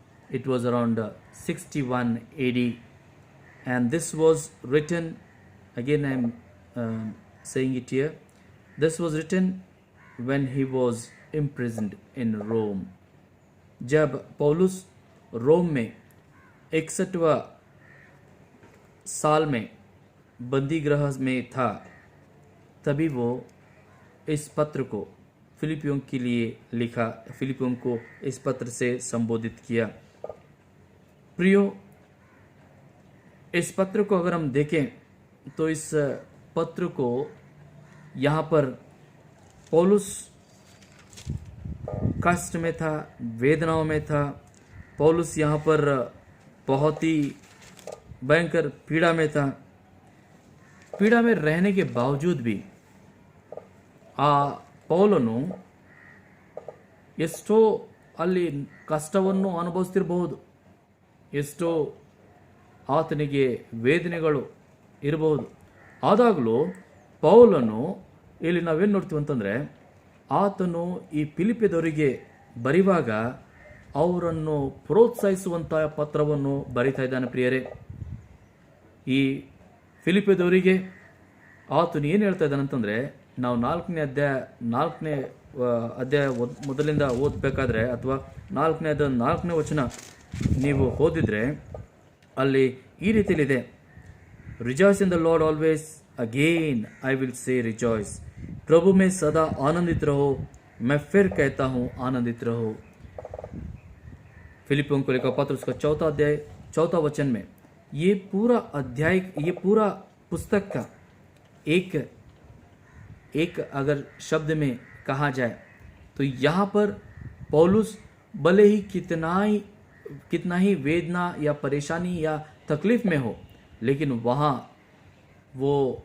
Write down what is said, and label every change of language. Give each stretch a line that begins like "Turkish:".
English: It was around 61 AD, and this was written, again I am saying it here, this was written when he was imprisoned in Rome.
Hindi: जब पौलुस रोम में 61वां साल में बंदी गृह में था, तभी वो इस पत्र को फिलिपियों के लिए लिखा, फिलिपियों को इस पत्र से संबोधित किया. प्रियो, इस पत्र को अगर हम देखें तो इस पत्र को यहाँ पर पौलुस कष्ट में था, वेदनाओं में था. पौलुस यहाँ पर बहुत ही भयंकर पीड़ा में था. पीड़ा में रहने के बावजूद भी
Kannada: ಪೌಲನು ಎಷ್ಟೋ ಅಲ್ಲಿ ಕಷ್ಟವನ್ನು ಅನುಭವಿಸ್ತಿರಬಹುದು, ಎಷ್ಟೋ ಆತನಿಗೆ ವೇದನೆಗಳು ಇರಬಹುದು. ಆದಾಗಲೂ ಪೌಲನು ಇಲ್ಲಿ ನಾವೇನು ನೋಡ್ತೀವಿ ಅಂತಂದರೆ, ಆತನು ಈ ಫಿಲಿಪ್ಪಿಯದವರಿಗೆ ಬರೆಯುವಾಗ ಅವರನ್ನು ಪ್ರೋತ್ಸಾಹಿಸುವಂಥ ಪತ್ರವನ್ನು ಬರಿತಾ ಇದ್ದಾನೆ. ಪ್ರಿಯರೇ, ಈ ಫಿಲಿಪ್ಪಿಯದವರಿಗೆ ಆತನು ಏನು ಹೇಳ್ತಾ ಇದ್ದಾನೆ ಅಂತಂದರೆ, ನಾವು ನಾಲ್ಕನೇ ಅಧ್ಯಾಯ ಮೊದಲಿಂದ ಓದಬೇಕಾದ್ರೆ, ಅಥವಾ 4ನೇ ವಚನ ನೀವು ಓದಿದರೆ ಅಲ್ಲಿ ಈ ರೀತಿಯಲ್ಲಿದೆ,
English: rejoice in the Lord always, again I will say rejoice,
Hindi: प्रभु में सदा आनंदित रहो,
Kannada: मैं फिर कहता हूँ आनंदित रहो।
Hindi: फिलिपियों को लिखा पत्र उसका 4 अध्याय 4 वचन में ये पूरा अध्याय, ये पूरा पुस्तक का एक अगर शब्द में कहा जाए तो यहाँ पर पौलुस भले ही कितना ही वेदना या परेशानी या तकलीफ में हो, लेकिन वहाँ वो